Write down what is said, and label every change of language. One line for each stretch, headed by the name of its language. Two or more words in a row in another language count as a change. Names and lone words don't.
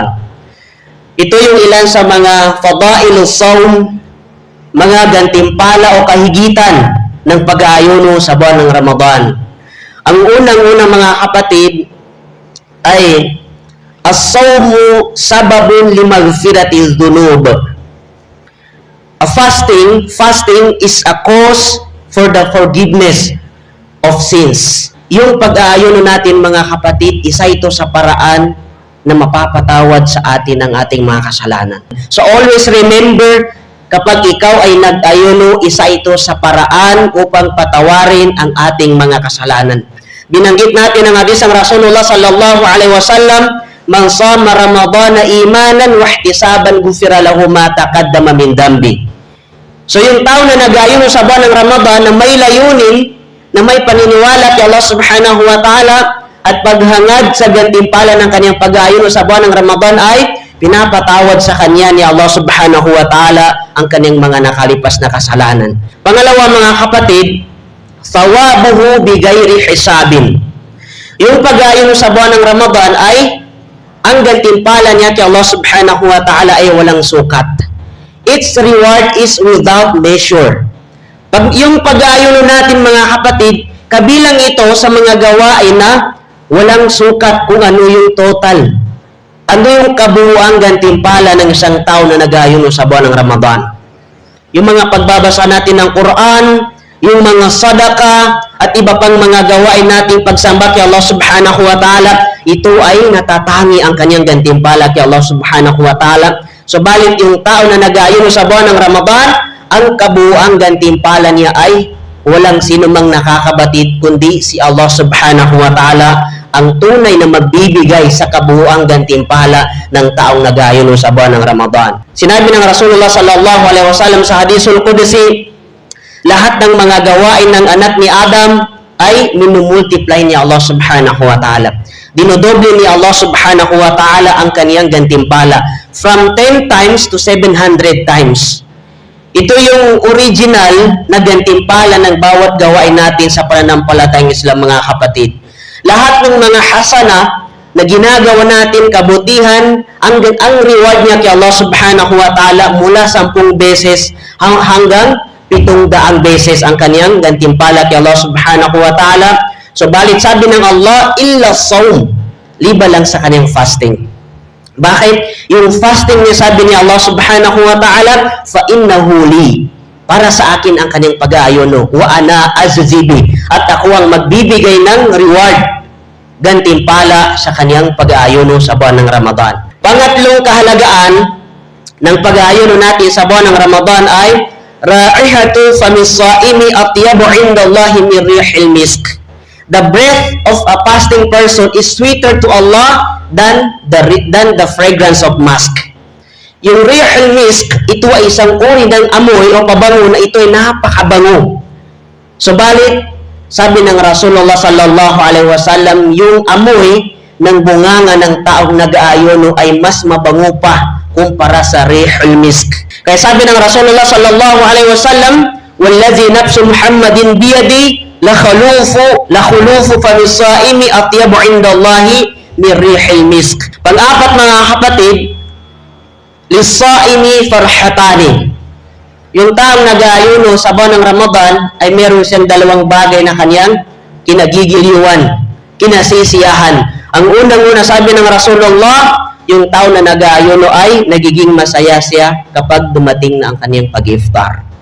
Filipino: Ito yung ilan sa mga
Arabic: فضائل الصوم,
Filipino: mga gantimpala o kahigitan ng pag-aayuno sa buwan ng Ramadan. Ang unang-unang mga kapatid ay
Arabic: الصوم سبب لمغفرة الذنوب.
English: Fasting is a cause for the forgiveness of sins.
Filipino: Yung pag-aayuno natin mga kapatid, isa ito sa paraan na mapapatawad sa atin ang ating mga kasalanan.
English: So always remember,
Filipino: kapag ikaw ay nag-ayuno, isa ito sa paraan upang patawarin ang ating mga kasalanan. Binanggit natin ang hadis ng Rasulullah
Arabic: صلى الله عليه وسلم، من صام رمضان إيمانا واحتسابا غفر له ما تقدم من ذنبه."
Filipino: So yung tao na nag-ayuno sa buwan ng Ramadan na may layunin, na may paniniwala kay Allah
Arabic: سبحانه وتعالى
Filipino: at paghangad sa gantimpala ng kanyang pag-aayuno sa buwan ng Ramadan, ay pinapatawad sa kanya ni Allah
Arabic: سبحانه وتعالى
Filipino: ang kanyang mga nakalipas na kasalanan. Pangalawa mga kapatid,
Arabic: ثوابه بغير حساب.
Filipino: Yung pag-aayuno sa buwan ng Ramadan ay ang gantimpala niya kay Allah
Arabic: سبحانه وتعالى
Filipino: ay walang sukat.
English: Its reward is without measure.
Filipino: Yung pag-aayuno natin mga kapatid, kabilang ito sa mga gawain na walang sukat kung ano yung total. Ano yung kabuuang gantimpala ng isang tao na nag-aayuno sa buwan ng Ramadan. Yung mga pagbabasa natin ng Quran, yung mga sadaka, at iba pang mga gawain nating pagsamba kay Allah
Arabic: سبحانه وتعالى,
Filipino: ito ay natatangi ang kanyang gantimpala kay Allah
Arabic: سبحانه وتعالى.
Filipino: Subalit yung tao na nag-aayuno sa buwan ng Ramadan, ang kabuuang gantimpala niya ay walang sino mang nakakabatid kundi si Allah
Arabic: سبحانه وتعالى,
Filipino: ang tunay na magbibigay sa kabuuang gantimpala ng taong nag-aayuno sa buwan ng Ramadan. Sinabi ng Rasulullah
Arabic: صلى الله عليه وسلم
Filipino: sa
Arabic: الحديث القدسي,
Filipino: lahat ng mga gawain ng anak ni Adam ay minumultiply ni Allah
Arabic: سبحانه وتعالى.
Filipino: Dinodoble ni Allah
Arabic: سبحانه وتعالى
Filipino: ang kaniyang gantimpala
English: from 10 times to 700 times.
Filipino: Ito yung original na gantimpala ng bawat gawain natin sa pananampalatayang Islam mga kapatid. Lahat ng mga hasana na ginagawa natin, kabutihan, ang reward niya kay Allah
Arabic: سبحانه وتعالى
Filipino: mula 10 beses hanggang 700 beses ang kaniyang gantimpala kay Allah
Arabic: سبحانه وتعالى.
Filipino: Subalit sabi ng Allah,
Arabic: إلا صوم,
Filipino: liba lang sa kaniyang fasting. Bakit? Yung fasting niya, sabi ni Allah
Arabic: سبحانه وتعالى, فإنه لي,
Filipino: para sa akin ang kanyang pag-aayuno,
Arabic: وأنا أجزي به,
Filipino: at ako ang magbibigay ng reward, gantimpala sa kanyang pag-aayuno sa buwan ng Ramadan. Pangatlong kahalagaan ng pag-aayuno natin sa buwan ng Ramadan ay
Arabic: رائحة فم الصائم أطيب عند الله من ريح المسك.
English: The breath of a fasting person is sweeter to Allah than the fragrance of musk.
Filipino: Yung
Arabic: ريح المسك,
Filipino: ito ay isang uri ng amoy o pabango na ito ay napakabango. Subalit, sabi ng Rasulullah
Arabic: صلى الله عليه وسلم,
Filipino: yung amoy ng bunganga ng taong nag-aayuno ay mas mabango pa kumpara sa
Arabic: ريح المسك.
Filipino: Kaya sabi ng Rasulullah
Arabic: صلى الله عليه وسلم، والذي نفس محمد بيده لخلوف فم الصائم أطيب عند الله من ريح المسك."
Filipino: Pang-apat mga kapatid,
Arabic: للصائم فرحتان.
Filipino: Yung taong nag-aayuno sa buwan ng Ramadan ay meron siyang dalawang bagay na kanyang kinagigiliwan, kinasisiyahan. Ang unang-una sabi ng Rasulullah, yung tao na nag-aayuno ay nagiging masaya siya kapag dumating na ang kanyang pag-iftar.